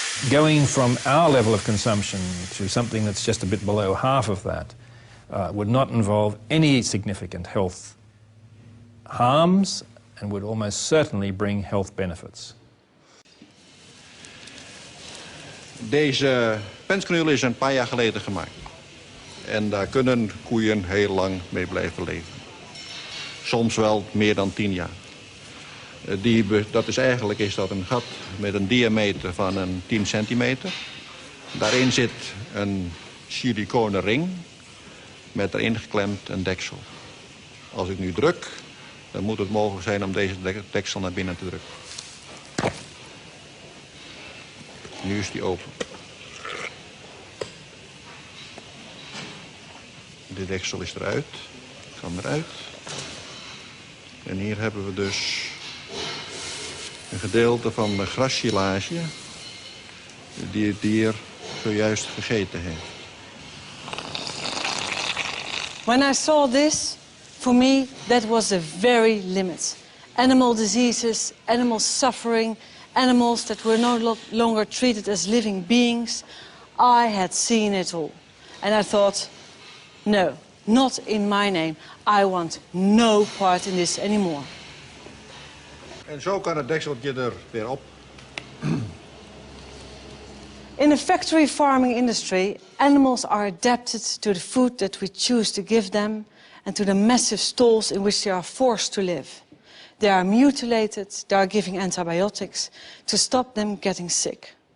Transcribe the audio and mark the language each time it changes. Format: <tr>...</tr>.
<en>Going from our level of consumption to something that's just a bit below half of that would not involve any significant health harms and would almost certainly bring health benefits.</en> <nl>Deze penskanule is een paar jaar geleden gemaakt. En daar kunnen koeien heel lang mee blijven leven. Soms wel meer dan 10 jaar. Dat is een gat met een diameter van een 10 centimeter. Daarin zit een siliconen ring met erin geklemd een deksel. Als ik nu druk, dan moet het mogelijk zijn om deze deksel naar binnen te drukken. Nu is die open. Dit deksel is eruit. Kan eruit. En hier hebben we dus een gedeelte van de grassilage die het dier zojuist gegeten heeft.</nl> <en>When I saw this, for me, that was the very limit. Animal diseases, animal suffering, animals that were no longer treated as living beings. I had seen it all. And I thought, no, not in my name. I want no part in this anymore.</en> <nl>En zo kan het dekseltje er weer op.</nl> <en>In the factory farming industry, animals are adapted to the food that we choose to give them and to the massive stalls in which they are forced to live. They are mutilated, they are giving antibiotics to stop them getting sick.</en>